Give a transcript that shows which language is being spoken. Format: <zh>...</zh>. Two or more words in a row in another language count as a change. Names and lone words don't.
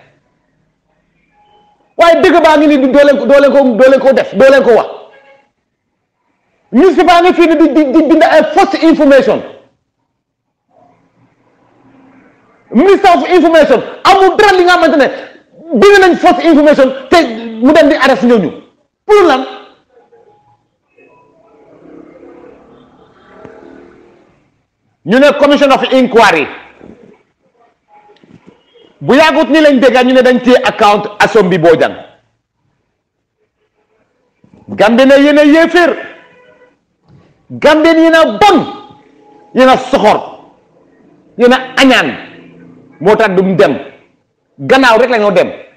<wo>waaye dëgg baa ngi ni doo leen ko def doo leen ko wax newspaper baa ngi fii ni di bind ay</wo> <en>false information minister of information</en> <wo>amul dara li nga xamante ne bind nañ</wo> <en>false information</en> <wo>te mu dem di arrêté ñooñu pour lan ñu ne</wo> <en>commission of inquiry</en> <wo>bu yàggut ni lañ dégga ñu ne dañ téye account Assombi Bojang Gambien ne yéen a yéeféer Gambien yéen a bon yéen a soxor yéen a añaan moo tax du dem gannaaw rek la ñoo dem</wo>